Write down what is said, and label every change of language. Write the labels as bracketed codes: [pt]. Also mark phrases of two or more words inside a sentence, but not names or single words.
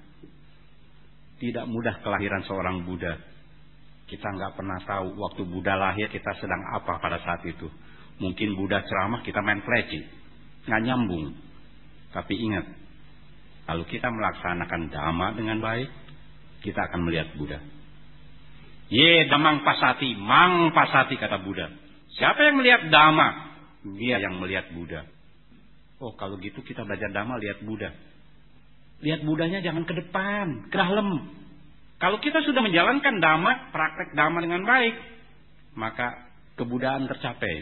[id] Tidak mudah kelahiran seorang Buddha. Kita nggak pernah tahu waktu Buddha lahir kita sedang apa pada saat itu. Mungkin Buddha ceramah kita main pleci, nggak nyambung. Tapi ingat, kalau kita melaksanakan dhamma dengan baik, kita akan melihat Buddha. [pi] Ye damang pasati, mang pasati kata Buddha. [id] Siapa yang melihat dhamma, dia yang melihat Buddha. Oh kalau gitu kita belajar dhamma lihat Buddha. Lihat Buddhanya jangan ke depan, ke dalam. Kalau kita sudah menjalankan dhamma, praktek dhamma dengan baik, maka kebudaan tercapai.